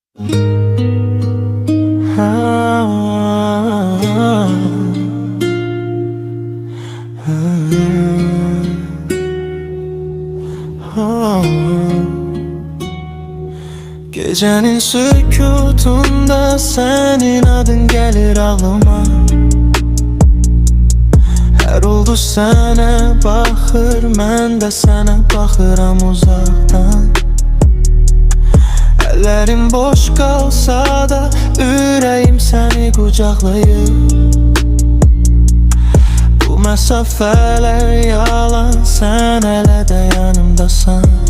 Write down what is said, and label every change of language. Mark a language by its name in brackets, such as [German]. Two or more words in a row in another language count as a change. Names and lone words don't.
[Turkish] Gecenin sükutunda senin adın gelir ağlıma. [Azerbaijani] Her oldu sene baxır, mən də sənə baxıram uzaqdan. Əllərim boş qalsa da ürəyim səni qucaqlayır. Bu məsafələr yalan, sən hələ də yanımdasan.